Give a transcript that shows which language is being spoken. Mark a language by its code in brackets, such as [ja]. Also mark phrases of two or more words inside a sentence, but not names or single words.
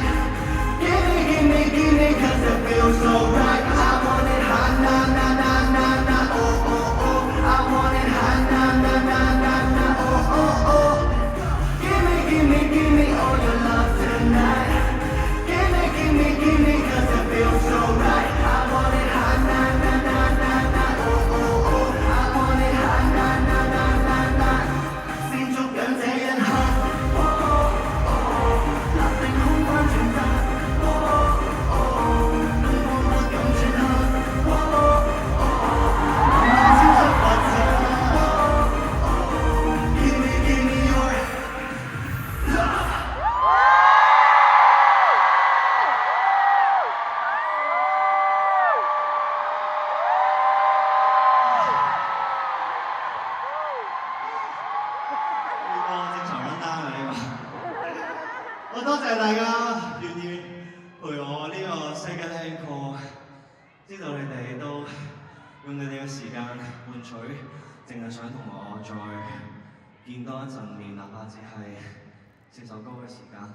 [en] Give me 'cause it feels so right. I want it hot, na na na na na, oh oh oh. I want it hot, na na na na na, oh oh oh. Give me all your love tonight. Give me 'cause it feels so right. I want it hot, na na na na na, oh oh oh. I want it hot, na na na na na. [yue] 先捉緊這一刻。立定空翻轉身，哦哦，燈光不敢轉黑，哦哦，能量超出發生，哦哦 [en] Give me your love。 [yue] 呢個正常簡單啊，呢個。我多謝大家願意陪我呢個 [en] second encore， [yue] 知道你哋都用你哋嘅時間換取，淨係想同我再見多一陣面，哪怕只係4首歌嘅時間。